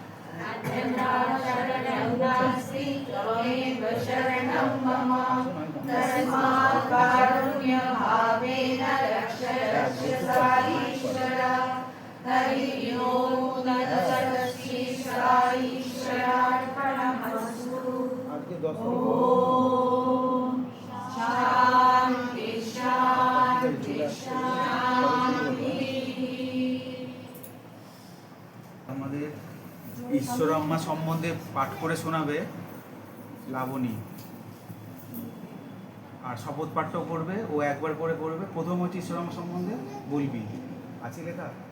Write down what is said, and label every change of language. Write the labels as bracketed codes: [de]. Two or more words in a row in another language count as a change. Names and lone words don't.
[sa] शरणं नास्ति त्वमेव शरणं तस्मात् कारुण्यभावेन रक्ष रक्ष सा ईश्वर हरि ओम तत्सत् सा ईश्वरार्पणमस्तु ओम शांति शांति शांति। [bn] আমাদের ঈশ্বরাম্মা সম্বন্ধে পাঠ করে শোনাবে লাবণী, আর শপথ পাঠটাও করবে, ও একবার করে করবে। প্রথম হচ্ছে ঈশ্বরাম্মা সম্বন্ধে বলবি, আছে লেখা?